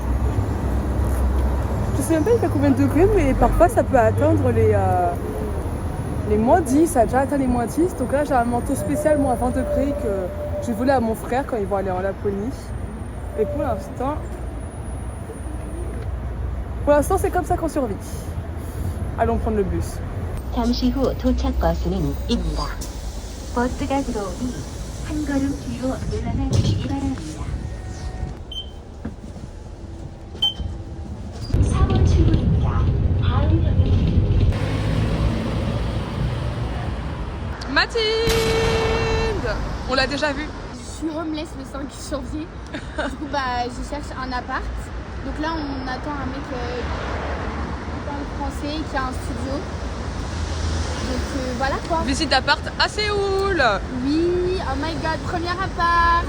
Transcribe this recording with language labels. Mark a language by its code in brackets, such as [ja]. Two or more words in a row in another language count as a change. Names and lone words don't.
[fr] Je sais même pas il fait combien de degrés, mais parfois ça peut atteindre les moins 10, ça a déjà atteint les moins 10. Donc là j'ai un manteau spécial moins 20 degrés que j'ai volé à mon frère quand ils vont aller en Laponie. Et pour l'instant c'est comme ça qu'on survit. Allons prendre le bus. [ko] 잠시 후 도착 버스는 입니다. 버스가 들어오니 한 걸음 뒤로 물러나 주시기 바랍니다. 4번 출구입니다. 다음 역은 [fr] Mathilde! On l'a déjà vu. Je suis homeless le 5 janvier. Du coup, je cherche un appart. Donc là, on attend un mec qui parle français, qui a un studio. Donc voilà quoi. Visite d'appart à Séoul. Oui, [en] oh my god, [fr] premier appart.